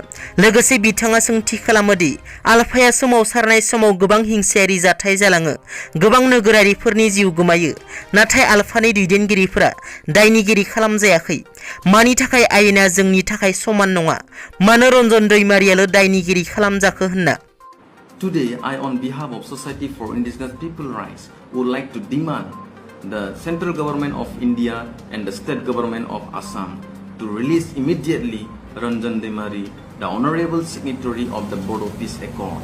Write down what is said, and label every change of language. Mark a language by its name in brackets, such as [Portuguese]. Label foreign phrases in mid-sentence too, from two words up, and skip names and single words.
[Bodo] लोगोसे बिथाङा सोंथि खालामो दि आलफाया सोमावसारनाय समाव गोबां हिंसायारि जाथाय जालाङो, गोबां नोगोरारिफोरनि जिउ गोमायो, नाथाय आलफानि दैदेनगिरिफोरा दायनिगिरि खालामजायाखै। मानि थाखाय आयेना जोंनि थाखाय समान नङा? मानो रन्जन दैमारियाल' दायनिगिरि खालामजाखो होनना। [English] Today, I, on behalf of Society for Indigenous People Rights, would like to demand the central government of India and the state government of Assam to release immediately Ranjan Demari, the honorable signatory of the Bodo Peace Accord.